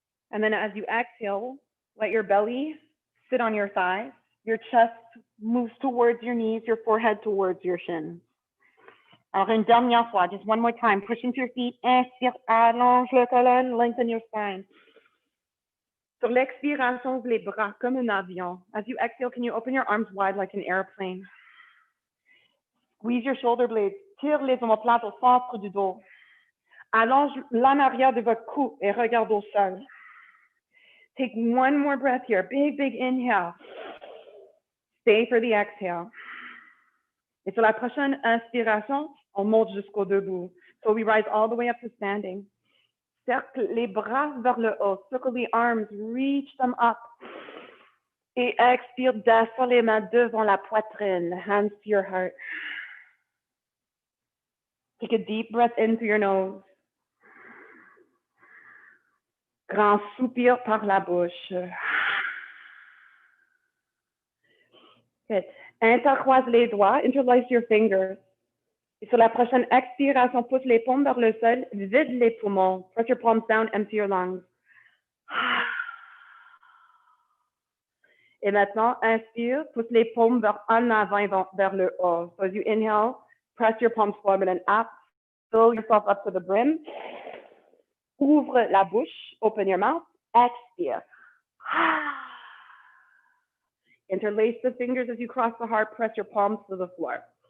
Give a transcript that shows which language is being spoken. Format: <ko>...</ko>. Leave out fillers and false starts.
<en>And then as you exhale, let your belly sit on your thighs. Your chest moves towards your knees, your forehead towards your shins.</en> <fr>Alors, une dernière fois,</fr> <en>just one more time. Push into your feet.</en> <fr>Inspire, allonge le colonne,</fr> <en>lengthen your spine.</en> <fr>Sur l'expiration, ouvre les bras comme un avion.</fr> <en>As you exhale, can you open your arms wide like an airplane? Squeeze your shoulder blades.</en> <fr>Tire les omoplates au centre du dos. Allonge l'en arrière de votre cou et regarde au sol.</fr> <en>Take one more breath here. Big, big inhale. Stay for the exhale.</en> <fr>Et sur la prochaine inspiration, on monte jusqu'au debout.</fr> <en>So we rise all the way up to standing.</en> <fr>Cercle les bras vers le haut.</fr> <en>Circle the arms. Reach them up.</en> <fr>Et expire, descends les mains devant la poitrine.</fr> <en>Hands to your heart. Take a deep breath into your nose.</en> <fr>Grand soupir par la bouche. Good. Intercroise les doigts.</fr> <en>Interlace your fingers.</en> <fr>Et sur la prochaine expiration, pousse les paumes vers le sol, vide les poumons.</fr> <en>Press your palms down, empty your lungs.</en> <fr>Et maintenant, inspire, pousse les paumes vers en avant et vers le haut.</fr> <en>So as you inhale, press your palms forward and up. Fill yourself up to the brim.</en> <fr>Ouvre la bouche,</fr> <en>open your mouth,</en> <fr>expire.</fr> <en>Interlace the fingers as you cross the heart, press your palms to the floor.</en>